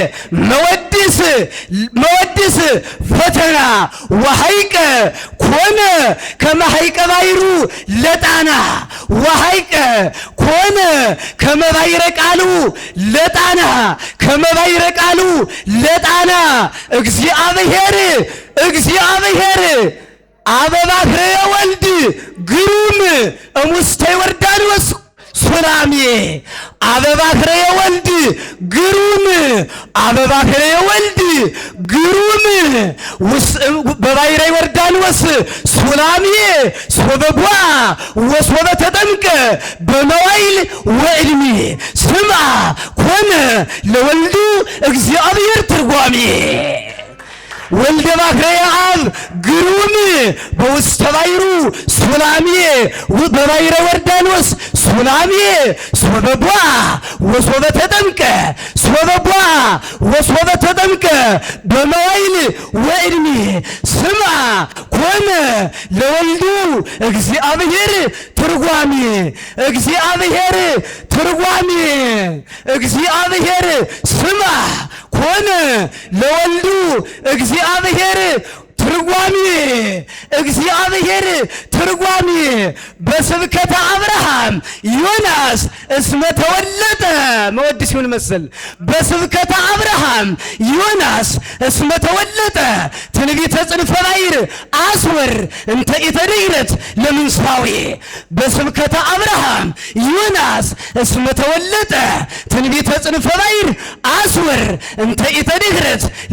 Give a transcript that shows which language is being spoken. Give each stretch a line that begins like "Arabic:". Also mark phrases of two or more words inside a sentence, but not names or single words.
Geez: መወድስ ፈተና ወሐይቀ ኮነ ከመ ሐይቀ ባሕሩ ለጣና ወሐይቀ ኮነ ከመ ባሕረ ቃሉ ለጣና ከመ ባሕረ ቃሉ ለጣና እግዚአብሔር አበባ ፍሬ ወልድ ግሩም እሙስተ ዮርዳኖስ ሱላሜ አበባ ፍሬ ወልድ ግሩም አበባ ፍሬ ወልድ ግሩም በባሕረ ዮርዳኖስ ሱላሜ ሶበቧ ወሶበ ተጠምቀ በመዋዕል ወዕድሜ ስምዐ ኮነ ለወልዱ እግዚአብሔር ትርጓሜ ወልደ ባሕርየ አብ ግሩም በውስተ ባሕሩ ሱላሜ በባሕረ ዮርዳኖስ ሱላሜ ሶበቧ ወሶበ ተጠምቀ ሶበቧ ወሶበ ተጠምቀ በመዋዕል ወዕድሜ ስምዐ ኮነ ለወልዱ እግዚአብሔር ትርጓሜ እግዚአብሔር ስምዐ ኮነ ለወልዱ እግዚአብሔር ትርጓሜ በስብከተ አብርሃም ዮናስ እስመ ተወለጠ መወድስ ይሁን መሰል በስብከተ አብርሃም ዮናስ እስመ ተወለጠ ትንቢተ ጽንፈ ባሕር አስወር እንተ ኢተድኅረት ለምንሳዌ በስብከተ አብርሃም ዮናስ እስመ ተወለጠ ትንቢተ ጽንፈ ባሕር አስወር እንተ ኢተድኅረት